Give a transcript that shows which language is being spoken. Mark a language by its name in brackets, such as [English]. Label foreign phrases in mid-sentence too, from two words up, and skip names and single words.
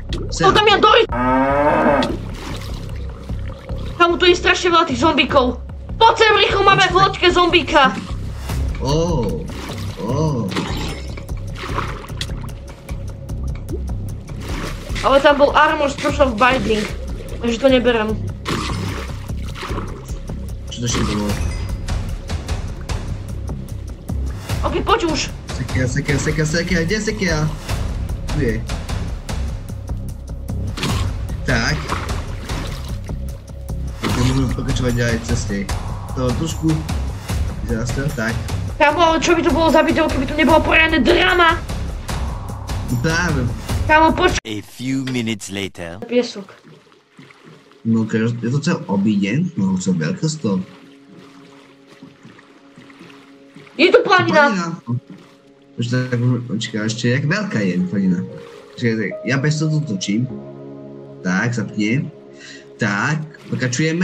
[Slovak] tam ja dori... Kamu, tu je strašne veľa tých zombíkov. Poď sem, rýchlo, máme v loďke zombíka. Ale tam bol [English] armor special binding, [Slovak] takže to neberem. Čo to ešte bolo? Ok, poď už. Sekera, kde je sekera? Tu je. Tak. Môžeme pokračovať ďalej v ceste. To tušku. Vyzerá tak. Kámo, ale čo by to bolo za video, keby tu nebolo poriadne drama? Práve. Kámo, počkaj. [English] A few minutes later. [Slovak] Piesok. No, je to celé obíden, no co veľkosť to. Je tu planina. Počkaj, ešte jak veľká je planina. Počkaj, ja bez toho točím. Tak, zapnem. Tak, pokračujeme.